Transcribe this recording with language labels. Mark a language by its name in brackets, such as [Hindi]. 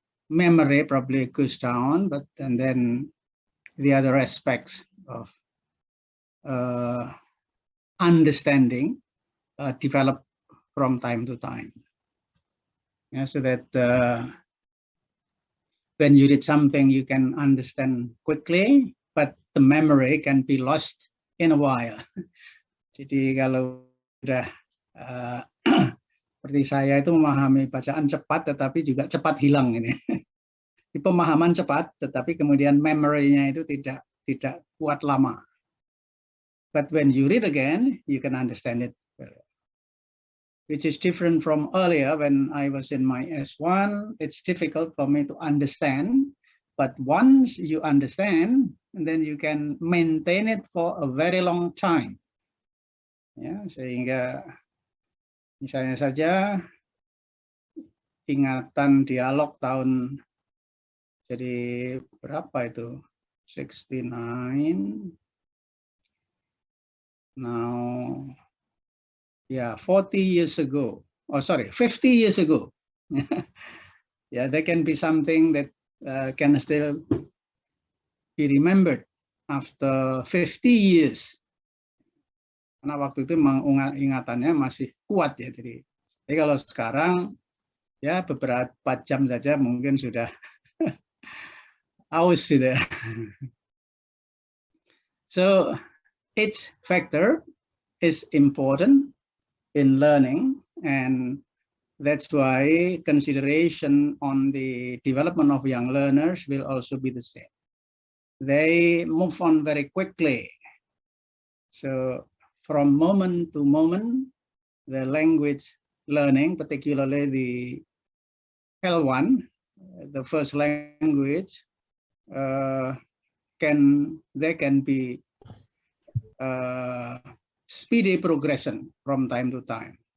[English] Memory probably goes down, but and then the other aspects of understanding develop from time to time. So that when you read something, you can understand quickly, but the memory can be lost in a while. [Indonesian] Jadi kalau sudah seperti saya itu memahami bacaan cepat, tetapi juga cepat hilang ini. Pemahaman cepat, tetapi kemudian memory-nya itu tidak kuat lama. [English] But when you read again, you can understand it which is different from earlier when I was in my S1. It's difficult for me to understand, but once you understand, then you can maintain it for a very long time. [Indonesian] Ya, sehingga misalnya saja ingatan dialog tahun jadi berapa itu? [English] 69. Now, yeah, 40 years ago. Oh, sorry, 50 years ago. Yeah, there can be something that can still be remembered after 50 years. [Indonesian] Karena waktu itu ingatannya masih kuat ya. Jadi kalau sekarang ya beberapa jam saja mungkin sudah aus gitu ya. [English] So each factor is important in learning, and that's why consideration on the development of young learners will also be the same. They move on very quickly. So from moment to moment, the language learning, particularly the L1, the first language, there can be speedy progression from time to time.